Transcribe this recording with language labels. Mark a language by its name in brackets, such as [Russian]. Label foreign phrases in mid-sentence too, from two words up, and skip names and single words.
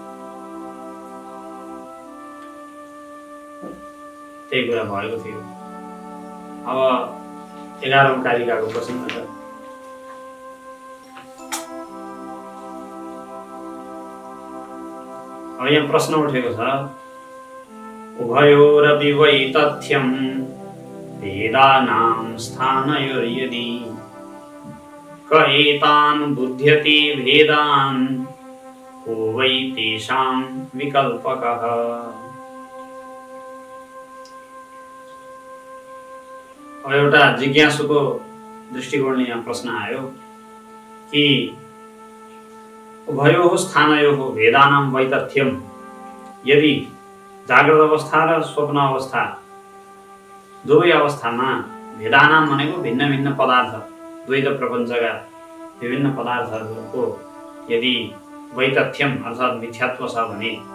[Nepali] त्यही कुरा भएको थियो। अब 11औं कारिकाको प्रसङ्ग छ। अब यहाँ प्रश्न उठेको छ, [Sanskrit] उभयोरपि वैतथ्यं वेदानां स्थानयोर्यदि क एतान् बुध्यति भेदान् को वै तेषां विकल्पकः। [Nepali] अब एउटा जिज्ञासुको दृष्टिकोणले यहाँ प्रश्न आयो कि [Sanskrit] उभयोः स्थानयोः वेदानां वैतथ्यं, [Nepali] यदि जागृत अवस्था र स्वप्न अवस्था दुवै अवस्थामा भेदानां भनेको भिन्न भिन्न पदार्थ, द्वैत प्रपञ्चका विभिन्न पदार्थहरूको यदि वैतथ्यम अर्थात् मिथ्यात्व छ भने,